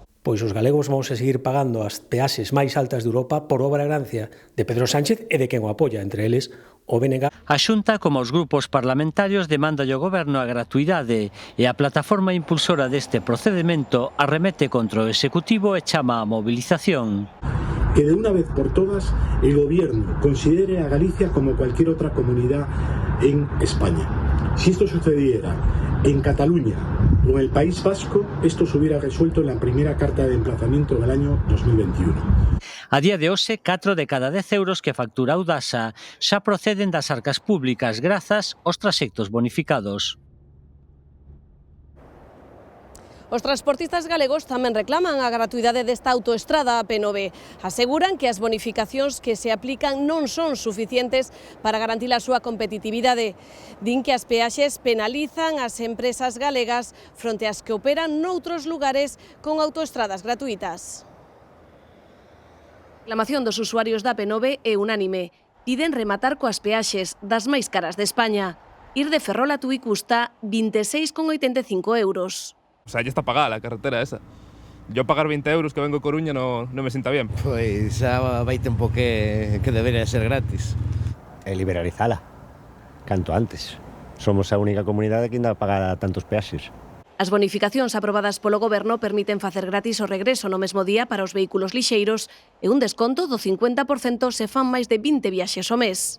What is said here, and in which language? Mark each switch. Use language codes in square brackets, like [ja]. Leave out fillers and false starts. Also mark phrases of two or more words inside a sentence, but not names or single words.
[gl] Pois os galegos vamos a seguir pagando as peaxes máis altas de Europa por obra e gracia de Pedro Sánchez e de quen o apoia, entre eles o BNG. A Xunta, como os grupos parlamentarios, demanda ao Goberno a gratuidade e a plataforma impulsora deste procedimento arremete contra o Executivo e chama a mobilización. [es] Que de una vez por todas el Gobierno considere a Galicia como cualquier otra comunidad en España. Si esto sucediera en Cataluña o en el País Vasco, esto se hubiera resuelto en la primera carta de emplazamiento del año 2021. [gl] A día de hoxe, 4 de cada 10 euros que factura Audasa xa proceden das arcas públicas grazas aos traxectos bonificados. Os transportistas galegos tamén reclaman a gratuidade desta autoestrada AP9. Aseguran que as bonificacións que se aplican non son suficientes para garantir a súa competitividade. Din que as peaxes penalizan as empresas galegas fronte ás que operan noutros lugares con autoestradas gratuitas. A reclamación dos usuarios da AP9 é unánime. Piden rematar coas peaxes das máis caras de España. Ir de Ferrol a Tui custa 26,85 euros. [es] O sea, ya está pagada la carretera esa. Yo pagar 20 euros que vengo a Coruña no me sienta bien. [gl] Pois xa vai tempo que debería ser gratis. E liberalizala, canto antes. Somos a única comunidade que ainda paga tantos peaxes. As bonificacións aprobadas polo Goberno permiten facer gratis o regreso no mesmo día para os vehículos lixeiros e un desconto do 50% se fan máis de 20 viaxes ao mes.